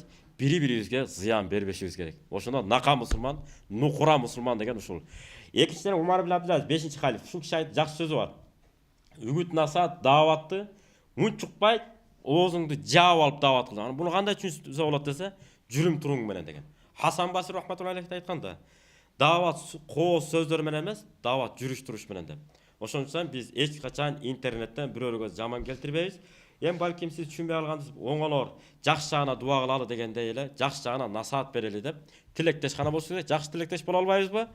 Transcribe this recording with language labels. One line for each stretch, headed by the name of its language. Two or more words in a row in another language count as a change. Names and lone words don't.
Kyrgyz: Бири-бирибизге зыян бербешибиз керек. Ошондо нака мусулман, нукура мусулман деген ушул. Экинчиден Умар ибн Абдул Азиз 5-чи халиф. Ушул киши айтты, жакшы сөзү бар. Үгүт насаат дааватты унчукпай, оозуңду жаап алып даават кыл. Буну кандай түшүнсө болот десе, жүрүм туруң менен деген. Хасан Басри
Arabic: رحمة الله عليه
Kyrgyz: айтканда, даават кооз сөздөр менен эмес, даават жүрүш туруш менен деп. Ошон үчүн биз эч качан интернеттен бирөөгө жаман келтирбейбиз. Балким сиз түшүнбөй алгансыз, оңолор, жакшы жагына дуа кылалы дегендей эле, жакшы жагына насаат берели деп, тилектеш гана болсо керек, жакшы тилектеш боло албайбызбы?